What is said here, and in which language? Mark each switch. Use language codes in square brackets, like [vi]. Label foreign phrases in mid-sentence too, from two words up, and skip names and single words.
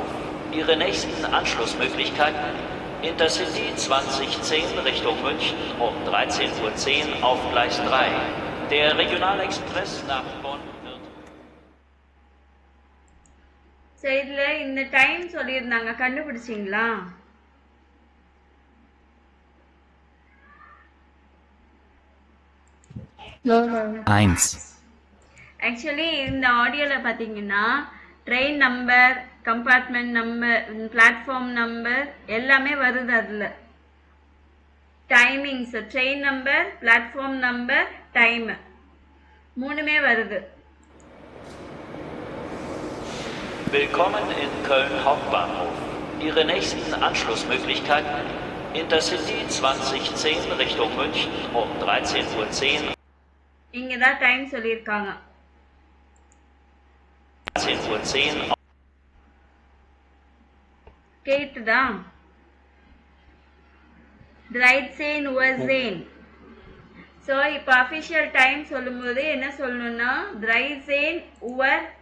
[de] Ihre nächsten Anschlussmöglichkeiten: Intercity 2010 Richtung München um 13:10 Uhr auf Gleis 3. Der Regionalexpress nach Bonn wird... [ta] ஸோ இதில் இந்த டைம் சொல்லியிருந்தாங்க, கண்டுபிடிச்சிங்களா? ஆக்சுவலி இந்த ஆடியோவில் பார்த்தீங்கன்னா [en] train number, compartment number, platform number [ta] எல்லாமே வருது. அதில் [en] timings, train number, platform number, time [ta] மூணுமே வருது. [de] Willkommen in Köln Hauptbahnhof. Ihre nächsten Anschlussmöglichkeiten: Intercity 2010 Richtung München um 13:10 Uhr. [ta] இங்க தான் டைம் சொல்லியிருக்காங்க. [de] 13:10 Uhr. [ta] கேட்டுதா? 13 Uhr. ஸோ இப்போ [en] official time [ta] சொல்லும்போது என்ன சொல்லணும்னா 13 Uhr.